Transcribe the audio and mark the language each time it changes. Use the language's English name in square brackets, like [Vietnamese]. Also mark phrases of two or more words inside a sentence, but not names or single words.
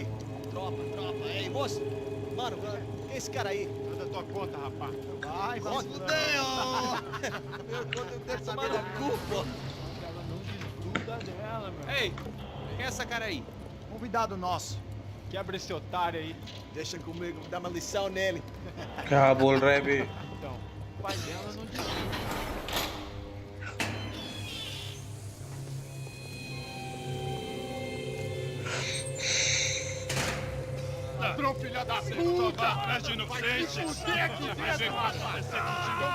[Portuguese] Tropa. Ei, moço. Mano, quem é esse cara aí? Manda tua conta, rapaz. Vai se fuder, ó. Meu conta eu quero saber da culpa. Ela não desgruda dela, meu. Ei, quem é essa cara aí? convidado nosso. Quebra esse otário aí. Deixa comigo, vou dar uma lição nele. [Hindi] क्या बोल रहा है बे? [Portuguese] Então, o pai dela não disse. Ladrão, filha da puta! Atrás de inocente! Vai ver como vai acontecer contigo!